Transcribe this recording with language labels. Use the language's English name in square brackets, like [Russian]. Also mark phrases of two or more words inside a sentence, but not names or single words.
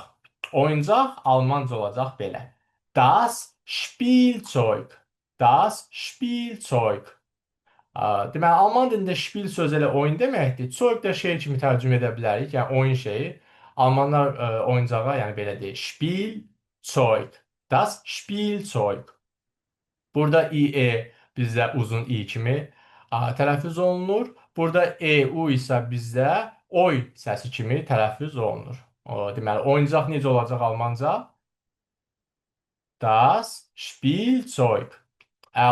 [Azerbaijani] Oyuncaq almanca olacaq belə. [German] Das Spielzeug. Das Spielzeug. [Azerbaijani] Deməli, Alman dilində Spiel sözü elə oyun deməkdir. Zeug da şey kimi tərcümə edə bilərik. Yəni oyun şeyi. Almanlar oyuncağa, yəni belə deyir. [German] Spielzeug. Das Spielzeug. [Azerbaijani] Burada IE bizdə uzun I kimi tələffüz olunur. Burada EU isə bizdə oy səsi kimi tələffüz olunur. Deməli, oyuncaq necə olacaq almanca? [German] Das Spielzeug. [Azerbaijani] Əla.